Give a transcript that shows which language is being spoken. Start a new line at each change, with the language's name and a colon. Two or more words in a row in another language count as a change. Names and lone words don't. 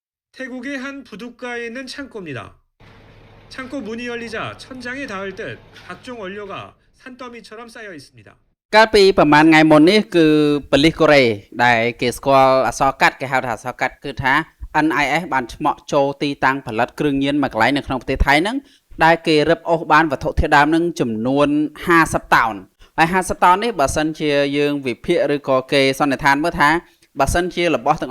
Korean: 태국의 한 부둣가에 있는 창고입니다. 창고 문이 열리자 천장에 닿을 듯 각종 원료가 산더미처럼 쌓여 있습니다.
Khmer: កាលពីប្រហែលថ្ងៃមុននេះគឺប៉ូលីសកូរ៉េដែលគេស្គាល់អក្សរកាត់គេហៅថាអក្សរកាត់គឺថា NIS បានឆ្មក់ចូលទីតាំងផលិតគ្រឿងញៀនមួយកន្លែងនៅក្នុងប្រទេសថៃហ្នឹងដែលគេរឹបអូសបានវត្ថុធាតុ ដើមនឹងចំនួន50តោនហើយ50តោននេះបើសិនជាយើងវិភាគឬក៏គេសន្និដ្ឋានមើលថាបើសិនជារបស់ទាំងអ